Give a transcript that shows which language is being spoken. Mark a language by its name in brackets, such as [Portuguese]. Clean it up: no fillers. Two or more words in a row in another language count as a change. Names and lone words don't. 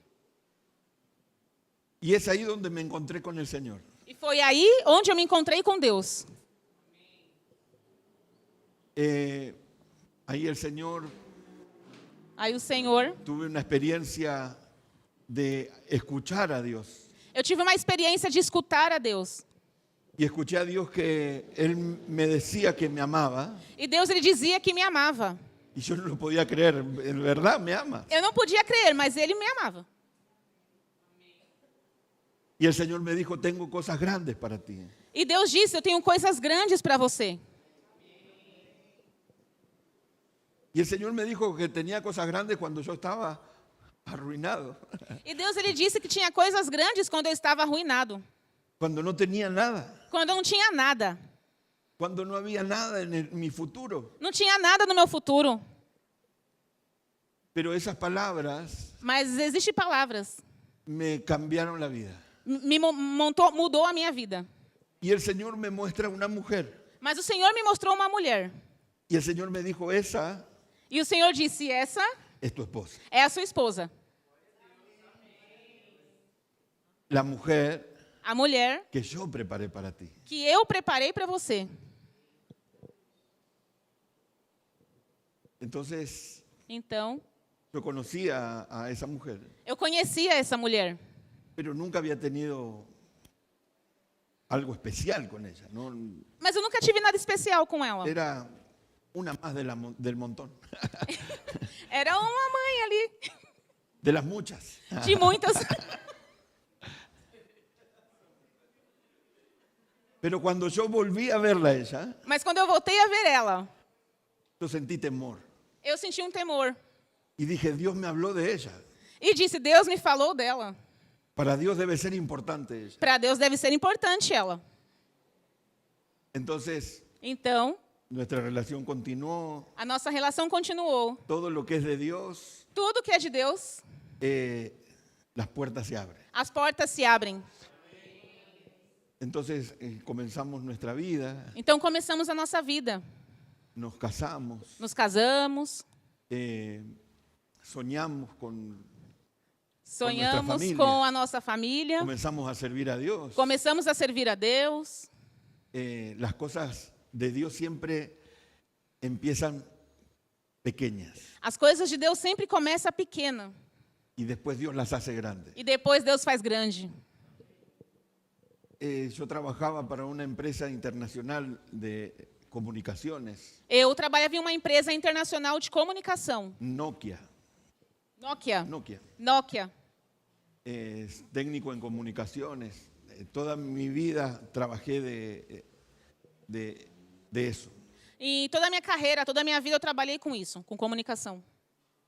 [Spanish] Y es ahí donde me encontré con el Señor. [Portuguese] E foi aí onde eu me encontrei com Deus. [Spanish] Ahí el Señor, [Portuguese] Aí o Senhor, [Spanish] tuve una experiencia de escuchar a Dios. [Portuguese] eu tive uma experiência de escutar a Deus. [Spanish] Y escuché a Dios que Él me decía que me amaba [Portuguese] E Deus, ele dizia que me amava. [Spanish] y yo no lo podía creer. En verdad me ama. [Portuguese] Eu não podia crer, mas ele me amava. [Spanish] Y el Señor me dijo, tengo cosas grandes para ti. [Portuguese] E Deus disse, eu tenho coisas grandes para você. [Spanish] Y el Señor me dijo que tenía cosas grandes cuando yo estaba arruinado, [Portuguese] E Deus, ele disse que tinha coisas grandes quando eu estava arruinado. [Spanish] cuando no tenía nada, [Portuguese] Quando eu não tinha nada. [Spanish] cuando no había nada en mi futuro. [Portuguese] Não tinha nada no meu futuro. [Spanish] Pero esas palabras [Portuguese] Mas existem palavras. [Spanish] me cambiaron la vida. [Portuguese] Mudou a minha vida. [Spanish] Y el Señor me muestra una mujer. [Portuguese] Mas o Senhor me mostrou uma mulher. [Spanish] Y el Señor me dijo, esa [Portuguese] E o Senhor disse, essa [Spanish] es tu esposa. [Portuguese] é a sua esposa. [Spanish] La mujer [Portuguese] A mulher [Spanish] que yo preparé para ti. [Portuguese] que eu preparei para você. [Spanish] Entonces, [Portuguese] Então, [Spanish] yo conocía a esa mujer, [Portuguese] eu conhecia essa mulher. [Spanish] pero nunca había tenido algo especial con ella. ¿No? [Portuguese] Mas eu nunca tive nada especial com ela. [Spanish] Era una más del montón, [Portuguese] Era uma mãe ali, [Spanish] de las muchas. [Portuguese] de muitas. [Spanish] Pero cuando yo volví a verla a ella, [Portuguese] Mas quando eu voltei a ver ela, [Spanish] yo sentí temor. [Portuguese] eu senti um temor. [Spanish] Y dije, Dios me habló de ella. [Portuguese] E disse, Deus me falou dela. [Spanish] Para Dios debe ser importante ella. [Portuguese] Para Deus deve ser importante ela. [Spanish] Entonces, [Portuguese] Então, [Spanish] nuestra relación continuó. [Portuguese] a nossa relação continuou. [Spanish] Todo lo que es de Dios, [Portuguese] Tudo que é de Deus, [Spanish] las puertas se abren. [Portuguese] as portas se abrem. [Spanish] Entonces, comenzamos nuestra vida, [Portuguese] Então começamos a nossa vida. [Spanish] nos casamos, [Portuguese] Nos casamos, [Spanish] soñamos [Portuguese] sonhamos família. com a nossa família, [Spanish] comenzamos a servir a Dios. [Portuguese] começamos a servir a Deus. [Spanish] Las cosas de Dios siempre empiezan pequeñas [Portuguese] As coisas de Deus sempre começam pequena [Spanish] y después Dios las hace grandes. [Portuguese] e depois Deus faz grande. [Spanish] Yo trabajaba para una empresa internacional de comunicaciones, [Portuguese] Eu trabalhava em uma empresa internacional de comunicação, [Spanish] Nokia. [Portuguese] Nokia. [Spanish] Técnico en comunicaciones. Toda mi vida trabajé de eso. [Portuguese] E toda a minha carreira, toda a minha vida eu trabalhei com isso, com comunicação.